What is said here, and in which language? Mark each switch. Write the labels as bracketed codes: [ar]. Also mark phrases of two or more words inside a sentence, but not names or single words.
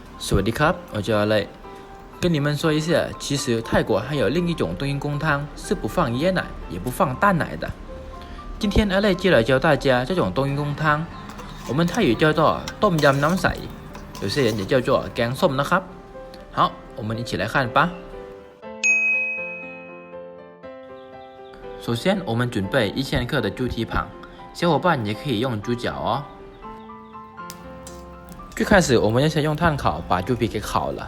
[th] สวัสดีครับ [zh] 我叫阿累，跟你们说一下，其实泰国还有另一种冬阴功汤是不放椰奶也不放蛋奶的。今天阿累就来教大家这种冬阴功汤，我们泰语叫做ต้มยำน้ำใส，有些人也叫做 [th] แกงส้มนะครับ。 [zh] 好，我们一起来看吧。首先，我们准备1000克的猪蹄膀，小伙伴也可以用猪脚哦。最开始，我们要先用炭烤把猪皮给烤了。